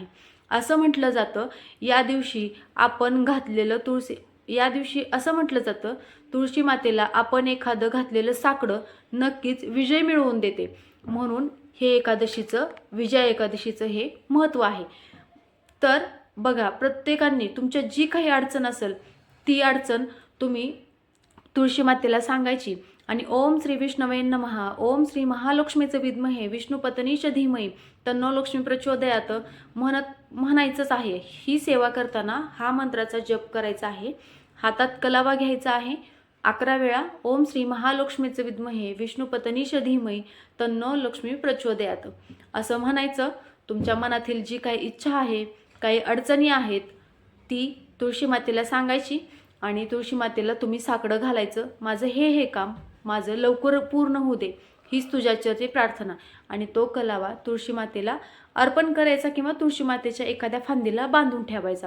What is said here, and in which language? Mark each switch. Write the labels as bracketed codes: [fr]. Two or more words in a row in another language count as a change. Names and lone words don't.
[mr] असं म्हटलं जातं या दिवशी असं म्हटलं जातं तुळशी मातेला आपण एखादं घातलेलं साकडं नक्कीच विजय मिळवून देते. म्हणून विजया एकादशीचं हे महत्त्व आहे. तर बघा, प्रत्येकाने तुमच्या जी काही अडचण असेल ती अडचण तुम्ही तुळशी मातेला सांगायची आणि [sa] ओम श्री विष्णवे नमः, ओम श्री महालक्ष्मीचे विद्महे विष्णुपत्नीच धीमहि तन्नो लक्ष्मी प्रचोदयात [mr] म्हणायचंच आहे. ही सेवा करताना हा मंत्राचा जप करायचा आहे. हातात कलावा घ्यायचा आहे. 11 वेळा [sa] ओम श्री महालक्ष्मीचे विद्महे विष्णुपत्नीच धीमहि तन्नो लक्ष्मी प्रचोदयात [mr] असं म्हणायचं. तुमच्या मनातील जी काही इच्छा आहे, काही अडचणी आहेत, ती तुळशी मातेला सांगायची आणि तुळशी मातेला तुम्ही साकडं घालायचं. माझं हे काम माझं लवकर पूर्ण होऊ दे, हीच तुझ्याची प्रार्थना. आणि तो कलावा तुळशी मातेला अर्पण करायचा किंवा तुळशी मातेच्या एखाद्या फांदीला बांधून ठेवायचा.